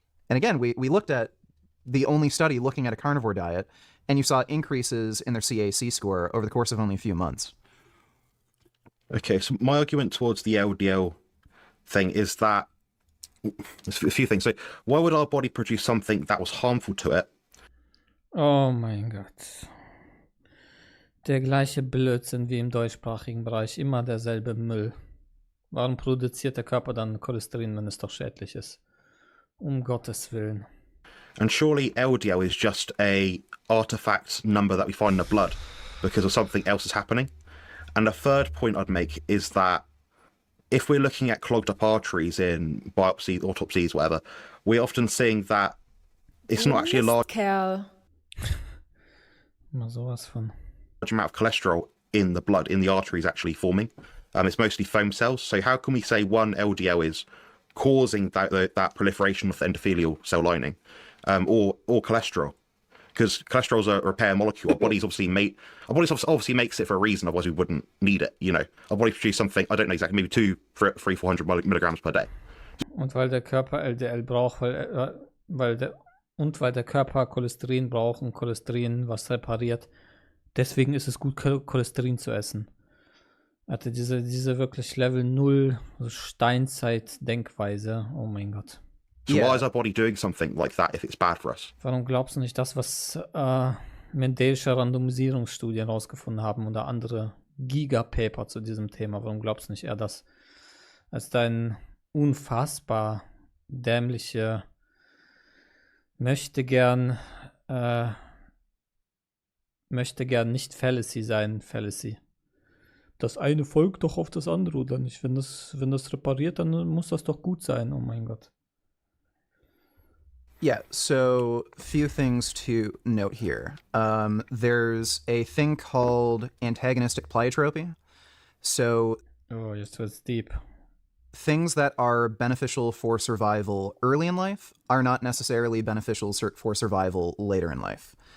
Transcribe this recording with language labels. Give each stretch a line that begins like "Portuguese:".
English: And again, we looked at the only study looking at a carnivore diet, and you saw increases in their CAC score over the course of only a few months. Okay, so my argument towards the LDL thing is that there's a few things. So why would our body produce something that was harmful to it?
German: Oh mein Gott. Der gleiche Blödsinn wie im deutschsprachigen Bereich. Immer derselbe Müll. Warum produziert der Körper dann Cholesterin, wenn es doch schädlich ist? Um Gottes Willen.
English: And surely LDL is just a artifact number that we find in the blood because of something else is happening. And the third point I'd make is that if we're looking at clogged up arteries in biopsies, autopsies, whatever, we're often seeing that it's not actually a large
German: Kerl. Mal sowas von.
English: amount of cholesterol in the blood, in the arteries actually forming. It's mostly foam cells. So how can we say one LDL is causing that proliferation of the endothelial cell lining, or cholesterol? Because cholesterol is a repair molecule. Our body's obviously obviously makes it for a reason. Otherwise, we wouldn't need it. You know, our body produces something, I don't know exactly, maybe 400 milligrams per day.
German: Und weil der Körper LDL braucht, weil der Körper Cholesterin braucht und Cholesterin was repariert. Deswegen ist es gut, Cholesterin zu essen. Hatte diese wirklich Level 0 Steinzeit-Denkweise. Oh mein Gott. So why is our body doing something like that if it's bad for us? Warum glaubst du nicht das, was mendelische Randomisierungsstudien rausgefunden haben oder andere Gigapaper zu diesem Thema? Warum glaubst du nicht eher das als dein unfassbar dämliche möchte gern nicht Fallacy sein, Fallacy. Das eine folgt doch auf das andere, oder nicht? Wenn das repariert, dann muss das doch gut sein. Oh mein Gott.
English: Yeah, so few things to note here. There's a thing called antagonistic pleiotropy. So
German: Oh, jetzt wird's deep.
English: things that are beneficial for survival early in life are not necessarily beneficial for survival later in life.